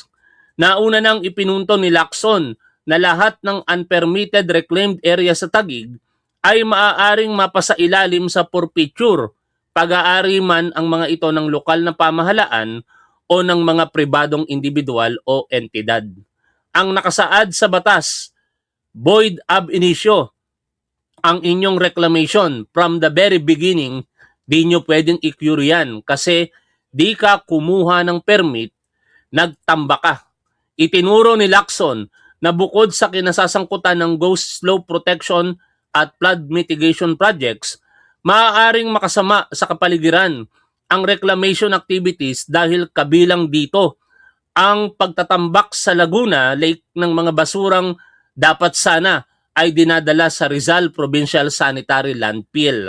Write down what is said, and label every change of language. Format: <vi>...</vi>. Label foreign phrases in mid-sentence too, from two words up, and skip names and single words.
<tl>Nauna nang ipinunto ni Lacson na lahat ng</tl> <en>unpermitted reclaimed area</en> <tl>sa Taguig ay maaaring mapasailalim sa forfeiture pag-aari man ang mga ito ng lokal na pamahalaan o ng mga pribadong individual o entidad. Ang nakasaad sa batas,</tl> <la>void ab initio</la> <tl>ang inyong reclamation</tl> <en>from the very beginning,</en> <tl>di nyo pwedeng i-cure yan kasi di ka kumuha ng permit, nagtamba ka. Itinuro ni Lacson na bukod sa kinasasangkutan ng</tl> <en>ghost slope protection</en> <tl>at</tl> <en>flood mitigation projects,</en> <tl>maaaring makasama sa kapaligiran ang</tl> <en>reclamation activities</en> <tl>dahil kabilang dito ang pagtatambak sa Laguna Lake ng mga basurang dapat sana ay dinadala sa Rizal Provincial Sanitary Landfill.</tl>